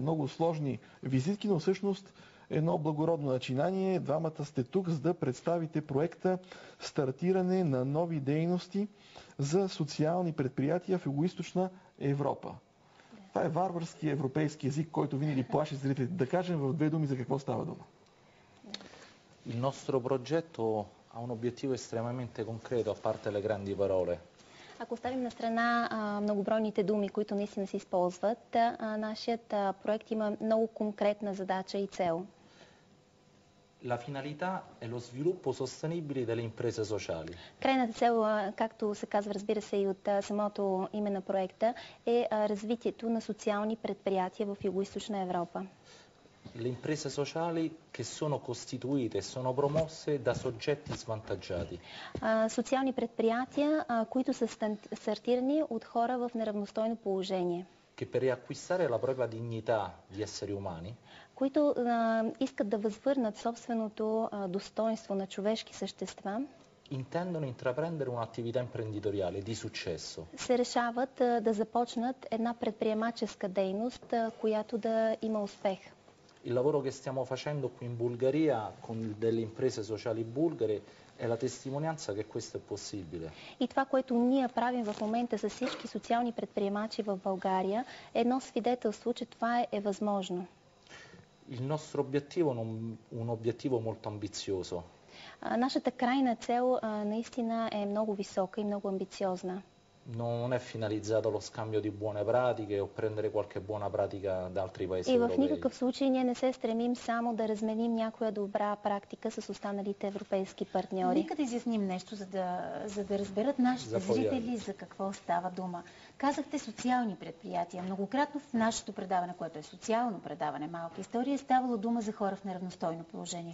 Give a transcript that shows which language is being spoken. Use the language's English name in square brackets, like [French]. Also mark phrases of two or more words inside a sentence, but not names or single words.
[Bulgarian] Много сложни визитки, но всъщност едно благородно начинание. Двамата сте тук, за да представите проекта "Стартиране на нови дейности за социални предприятия в Югоизточна Европа". Това е варварски европейски език, който винаги плаши зрителите. Да кажем в две думи за какво става дума. [Italian] Il nostro progetto ha un obiettivo estremamente concreto, a parte le grandi parole. [Bulgarian] Ако оставим на страна многобройните думи, които наистина се използват, нашият проект има много конкретна задача и цел. [Italian] La finalità è lo sviluppo sostenibile delle imprese sociali. [Bulgarian] Крайната цел, както се казва, разбира се, и от самото име на проекта, е развитието на социални предприятия в Югоизточна Европа. [Italian] Le imprese sociali che sono costituite e sono promosse da soggetti svantaggiati. [Bulgarian] Социални предприятия, които са стартирани от хора в неравностойно положение. [Italian] Che per riacquistare la propria dignità di esseri umani, [Bulgarian] които искат да възвърнат собственото достоинство на човешки същества, [Italian] intendono intraprendere un'attività imprenditoriale di successo. [Bulgarian] Се решават да започнат една предприемаческа дейност, която да има успех. [Italian] Il lavoro che stiamo facendo qui in Bulgaria con delle imprese sociali bulgare è la testimonianza che questo è possibile. [Bulgarian] И това, което ние правим в момента с всички социални предприемачи в България, е едно свидетелство, че това е възможно. [Italian] Il nostro obiettivo è un obiettivo molto ambizioso. [Bulgarian] Нашата крайна цел наистина е много висока и много амбициозна. [Italian] Non è finalizzato allo scambio di buone pratiche o prendere qualche buona pratica da altri paesi [Bulgarian] И в [Italian] europei. [Bulgarian] никакъв случай ние не се стремим само да разменим някоя добра практика с останалите европейски партньори. Нека да изясним нещо, за да разберат нашите зрители за какво става дума. Казахте социални предприятия. Многократно в нашето предаване, което е социално предаване, малка история, е ставало дума за хора в неравностойно положение.